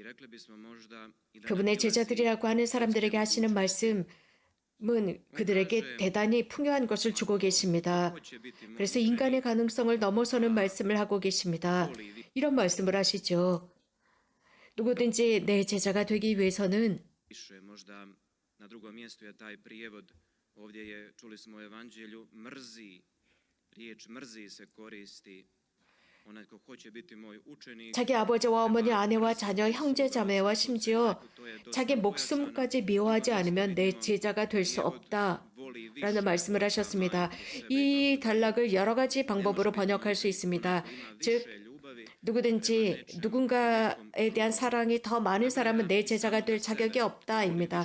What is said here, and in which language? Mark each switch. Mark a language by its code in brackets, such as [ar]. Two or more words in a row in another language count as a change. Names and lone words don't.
[ko] 그분의 제자들이라고 하는 사람들에게 하시는 말씀은 그들에게 대단히 풍요한 것을 주고 계십니다. 그래서 인간의 가능성을 넘어서는 말씀을 하고 계십니다. 이런 말씀을 하시죠. 누구든지 내 제자가 되기 위해서는 [hr] Više možda na drugom mjestu je taj prijevod, ovdje je, čuli smo u evanđelju, mrzi, riječ mrzi se koristi, onaj ko hoće biti moj učenik. [ko] 자기 아버지와 어머니, 아내와 자녀, 형제, 자매와 심지어 자기 목숨까지 미워하지 않으면 내 제자가 될 수 없다 라는 말씀을 하셨습니다. 이 단락을 여러 가지 방법으로 번역할 수 있습니다. 즉 누구든지 누군가에 대한 사랑이 더 많은 사람은 내 제자가 될 자격이 없다입니다.